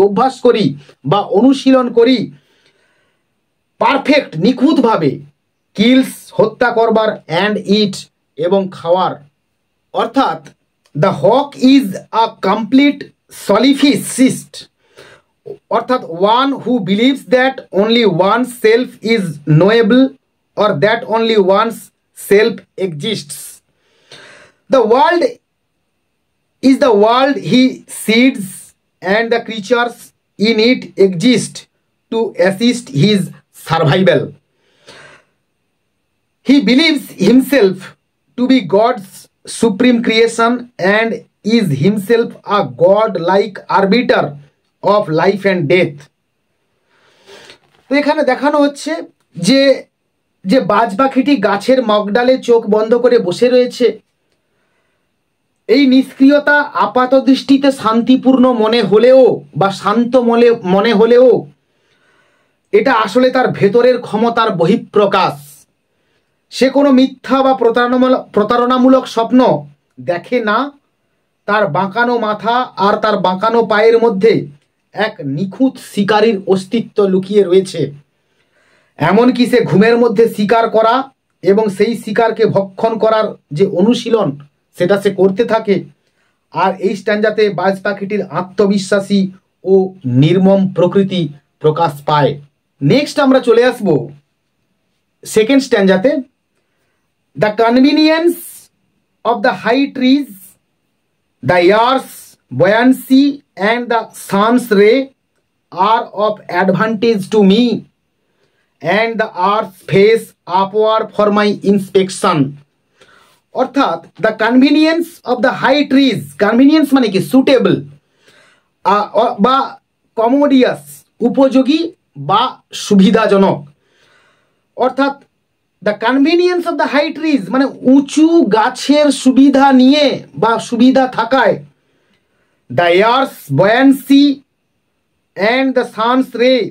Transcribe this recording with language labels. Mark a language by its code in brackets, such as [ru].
[bn] অভ্যাস করি বা অনুশীলন করি, পারফেক্ট নিখুঁতভাবে, কিলস হত্যা করবার, [en] and eat [bn] এবং খাওয়ার। অর্থাৎ [en] The hawk is a complete solipsist, অর্থাৎ one who believes that only one self is knowable or that only one's self exists. The world is the world he seeds and the creatures in it exist to assist his survival. He believes himself to be God's supreme creation and is himself a God-like arbiter of life and death. [bn] তো এখানে দেখানো হচ্ছে যে যে বাজ পাখিটি গাছের মগডালে চোখ বন্ধ করে বসে রয়েছে, এই নিষ্ক্রিয়তা আপাত দৃষ্টিতে শান্তিপূর্ণ মনে হলেও বা শান্ত মনে হলেও এটা আসলে তার ভেতরের ক্ষমতার বহিঃপ্রকাশ। সে কোনো মিথ্যা বা প্রতারণামূলক স্বপ্ন দেখে না। তার বাঁকানো মাথা আর তার বাঁকানো পায়ের মধ্যে এক নিখুঁত শিকারীর অস্তিত্ব লুকিয়ে রয়েছে। এমনকি সে ঘুমের মধ্যে শিকার করা এবং সেই শিকারকে ভক্ষণ করার যে অনুশীলন সেটা সে করতে থাকে। আর এই স্ট্যাঞ্জাতে বাজ পাখিটির আত্মবিশ্বাসী ও নির্মম প্রকৃতি প্রকাশ পায়। নেক্সট আমরা চলে আসব second স্ট্যাঞ্জাতে। [en] The convenience of the high trees, the earth's buoyancy and the sun's ray are of advantage to me, and the earth's face upward for my inspection. অর্থাৎ the convenience of the high trees, convenience [bn] মানে কি [en] suitable বা commodious, [bn] উপযোগী বা সুবিধাজনক। অর্থাৎ [en] the convenience of the high trees [bn] মানে উঁচু গাছের সুবিধা নিয়ে বা সুবিধা থাকায়, [en] The earth's buoyancy and the sun's ray.